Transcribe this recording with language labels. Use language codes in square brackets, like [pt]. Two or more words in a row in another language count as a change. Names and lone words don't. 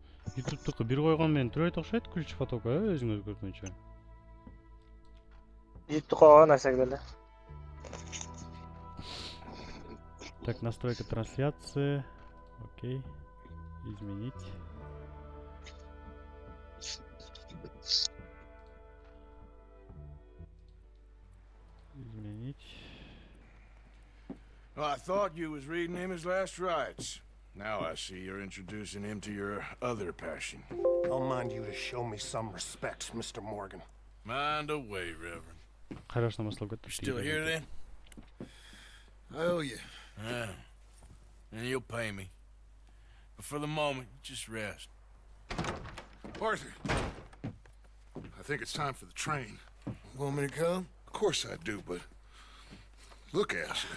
[ky] ютубтыкы бир койгон менен түбөйт окшойт ключ фотока өзүңөз көргөнчө. Ютуб койгон нерсеге эле. [ru] Так, настройка трансляции. Окей. Изменить. Изменить. [en] Well, I thought you was reading him his last rites. Now I see you're introducing him to your other passion. I'll mind you to show me some respect, Mr. Morgan. Mind away, Reverend. [ky] Хорошо намаслап кетти. [en] Still here then? I owe you. Yeah. And you'll pay me. But for the moment, just rest. Arthur. I think it's time for the train. Want me to come? Of course I do, but look at you.